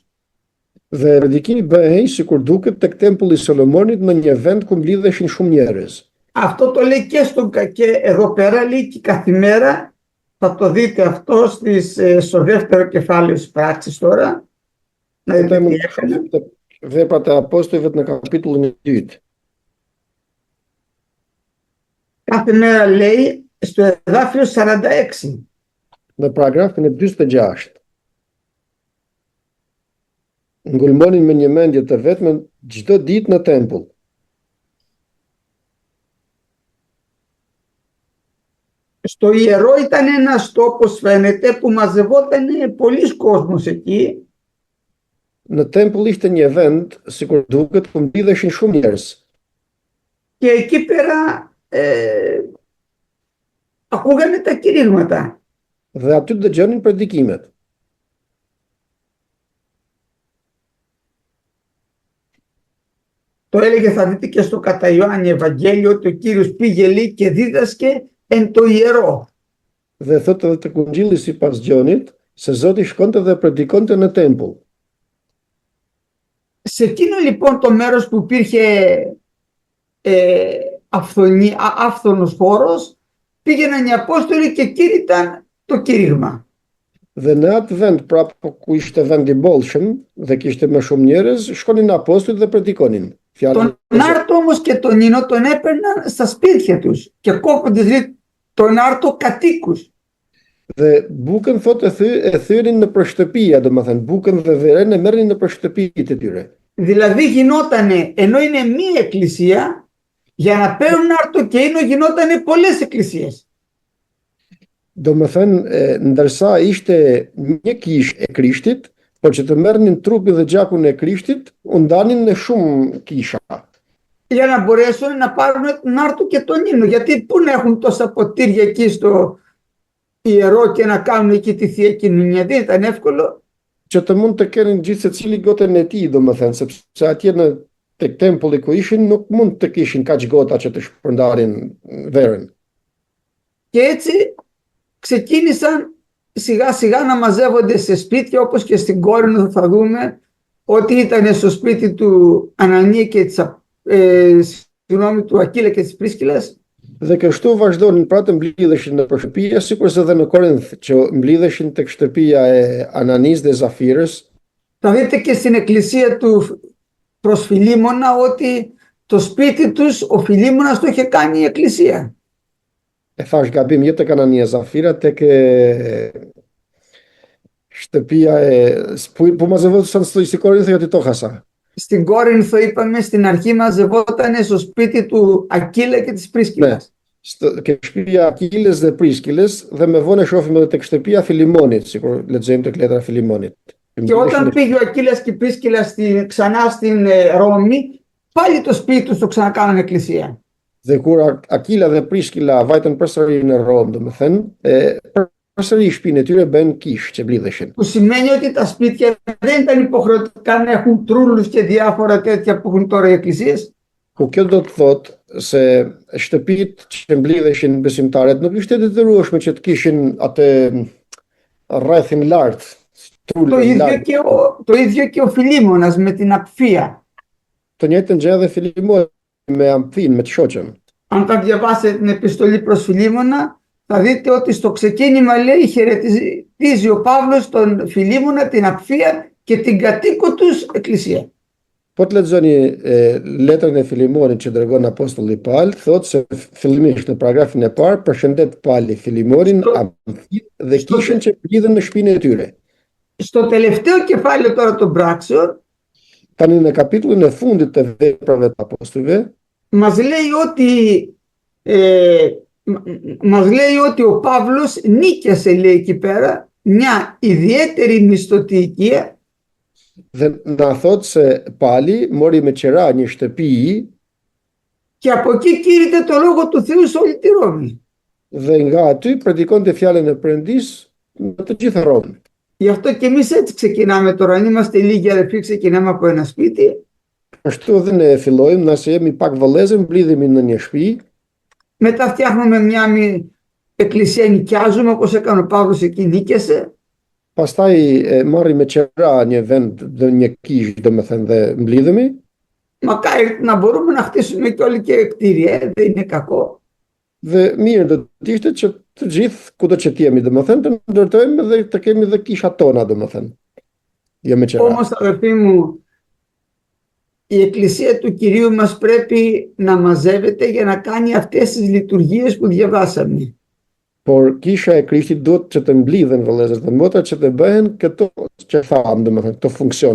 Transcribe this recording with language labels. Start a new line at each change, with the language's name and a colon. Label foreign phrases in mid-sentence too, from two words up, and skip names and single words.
Albanian: Dhe predikimi bëhej sikur duket tek tempulli i Solomonit në një vend ku mblidheshin shumë njerëz.
Greek: Αυτό το λέει και εδώ πέρα, λέει και κάθε μέρα. Θα το δείτε αυτό στο δεύτερο κεφάλαιο της πράξης τώρα. Να δείτε τι έκανε.
Albanian: Veprat e apostujve në kapitullin e 2.
Greek: Κάθε μέρα λέει στο εδάφιο 46.
Albanian: Në paragrafin e 46. Ngulmonin me një mendje të vetme çdo ditë në tempull.
Greek: Στο ιερό ήταν ένας τόπος, φαίνεται, που μαζευόταν πολλοί κόσμος εκεί.
Albanian: Në tempull ishte një vend, sikur duket, ku mblidheshin shumë njerëz.
Greek: Και εκεί πέρα ακούγανε τα κηρύγματα.
Albanian: Dhe aty dëgjonin predikimet.
Greek: Το έλεγε, θα δείτε και στο κατά Ιωάννη Ευαγγέλιο, ότι ο Κύριος πήγε λέει και δίδασκε εν το ιερό.
Albanian: Dhe thotë edhe të Kungjilli sipas Gjonit, se Zoti shkonte dhe predikonte në tempull.
Greek: Σε εκείνο λοιπόν το μέρος που υπήρχε άφθονος χώρος, πήγαιναν οι Απόστολοι και κήρυταν το κήρυγμα.
Albanian: Dhe në atë vend prapë ku ishte vend i bollshëm dhe kishte më shumë njerëz, shkonin apostujt dhe predikonin fjalën.
Greek: Τον άρτο όμως και τον ίνο τον έπαιρναν στα σπίτια τους και κόβοντας τον άρτο κατοίκους.
Albanian: Dhe bukën thotë e thyenin në përshtëpia, domethënë bukën dhe verën e merrnin në përshtëpitë e tyre.
Greek: Δηλαδή γινότανε, ενώ είναι μία εκκλησία, για να παίρνουν άρτο και ίνο γινότανε πολλές εκκλησίες.
Albanian: Domethënë, ndërsa ishte një kishë e Krishtit, por që të merrnin trupin dhe gjakun e Krishtit, u ndanin në shumë kisha.
Greek: Για να μπορέσουν να πάρουν τον άρτο και τον ίνο. Γιατί πού να έχουν τόσα ποτήρια εκεί στο ιερό και να κάνουν εκεί τη Θεία Κοινωνία. Δεν ήταν εύκολο.
Albanian: Që të mund të kenin gjithë secili goten e tij, domethënë, sepse atje në tek tempulli ku ishin nuk mund të kishin kaq gota që të shpërndarin verën.
Greek: Και έτσι ξεκίνησαν σιγά σιγά να μαζεύονται σε σπίτια, όπως και στην Κόρινθο θα δούμε ότι ήταν στο σπίτι του Ανανία και του Ακύλα και της Πρίσκυλας.
Albanian: Dhe kështu vazhdonin pra të mblidheshin në shtëpia, sikurse edhe në Korinth, që mblidheshin tek shtëpia e Ananis dhe Zafirës.
Greek: Θα δείτε και στην εκκλησία του προς Φιλίμωνα ότι το σπίτι τους ο Φιλίμωνας το είχε κάνει η εκκλησία.
Albanian: E thash gabim jo tek Anania Zafira, tek shtëpia
Greek: που μαζευόντουσαν στη Κορίνθο γιατί το χάσα. Στην Κόρινθο είπαμε στην αρχή μαζευόταν στο σπίτι του Ακύλα και της Πρίσκυλας.
Albanian: Και shtëpia Akilës dhe Priskilës dhe me vonë shohim edhe tek shtëpia Filimonit, sikur lexojmë tek letra Filimonit.
Greek: Και όταν πήγε ο Ακύλας και η Πρίσκυλα ξανά στην Ρώμη, πάλι το σπίτι τους το ξανακάνανε εκκλησία.
Albanian: Dhe kur Akila dhe Priskila vajtën përsëri në Rom, domethënë, përsëri shtëpinë e tyre bën kishë që mblidheshin.
Greek: Που σημαίνει ότι τα σπίτια δεν ήταν υποχρεωτικά να έχουν τρούλους και διάφορα τέτοια που έχουν τώρα οι εκκλησίες.
Albanian: Ku kjo do të thotë se shtëpitë që mblidheshin besimtarët nuk ishte detyrueshme që të kishin atë rrethin lart.
Greek: Το ίδιο και ο Φιλίμωνας με την Απφία.
Albanian: Të njëjtën gjë edhe Filimoni me Amfin, me të shoqën.
Greek: Αν τα διαβάσετε την επιστολή προς Φιλίμωνα, θα δείτε ότι στο ξεκίνημα λέει χαιρετίζει ο Παύλος τον Φιλίμωνα, την Απφία και την κατοίκο τους εκκλησία.
Albanian: Po të lexoni letrën e Filimonit që dërgon apostulli Paul, thotë se fillimisht në paragrafin e parë përshëndet Pauli Filimonin, Amfin dhe kishën që mblidhen në shtëpinë e tyre.
Greek: Στο τελευταίο κεφάλαιο τώρα των πράξεων,
Albanian: Tani në kapitullin e fundit të veprave të apostujve,
Greek: μας λέει ότι ο Παύλος νίκησε, λέει εκεί πέρα, μια ιδιαίτερη μισθωτή οικία
Albanian: dhe na thotë se Pali mori me qira një shtëpi
Greek: και από εκεί κήρυτε το λόγο του Θεού σε όλη τη Ρώμη.
Albanian: dhe nga aty predikonte fjalën e Perëndis në të gjithë Romën.
Greek: Γι' αυτό και εμείς έτσι ξεκινάμε τώρα. Αν είμαστε λίγοι αδερφοί, ξεκινάμε από ένα σπίτι.
Albanian: Ashtu dhe ne fillojmë, nëse jemi pak vëllezër, mblidhemi në një shtëpi,
Greek: Μετά φτιάχνουμε μια εκκλησία, νοικιάζουμε όπως έκανε ο Παύλος, εκεί νίκησε.
Albanian: pastaj marrim me qira një vend dhe një kishë, domethënë, dhe mblidhemi.
Greek: Μακάρι να μπορούμε να χτίσουμε και όλοι και κτίρια, δεν είναι κακό.
Albanian: Dhe mirë do të ishte që të gjithë kudo që të jemi, domethënë, të ndërtojmë dhe të kemi dhe kishat tona, domethënë. Jo me qira.
Greek: Όμως, αδερφοί μου, η εκκλησία του Κυρίου μας πρέπει να μαζεύεται για να κάνει αυτές τις λειτουργίες που διαβάσαμε.
Albanian: Por kisha e Krishtit duhet që të mblidhen vëllezër dhe motra që të bëhen këto që thamë, domethënë, këto funksione.